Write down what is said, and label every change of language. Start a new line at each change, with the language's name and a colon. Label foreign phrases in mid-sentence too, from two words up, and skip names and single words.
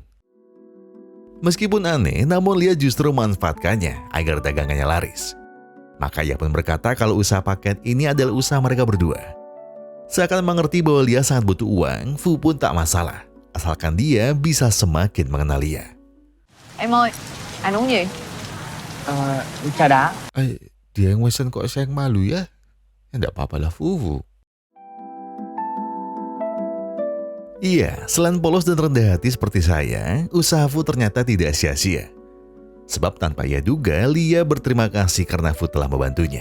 Indonesian: Meskipun aneh, namun Lia justru memanfaatkannya agar dagangannya laris. Maka ia pun berkata kalau usaha pakaian ini adalah usaha mereka berdua. Seakan mengerti bahwa Lia sangat butuh uang, Fu pun tak masalah, asalkan dia bisa semakin mengenal Lia.
Vietnamese: Em ơi, anh uống gì? Trà đá.
Indonesian: Dia yang mesen kok saya yang malu ya? Ya enggak apa-apalah, Fu. Iya, selain polos dan rendah hati seperti saya, usaha Fu ternyata tidak sia-sia. Sebab tanpa ia duga, Lia berterima kasih karena Fu telah membantunya.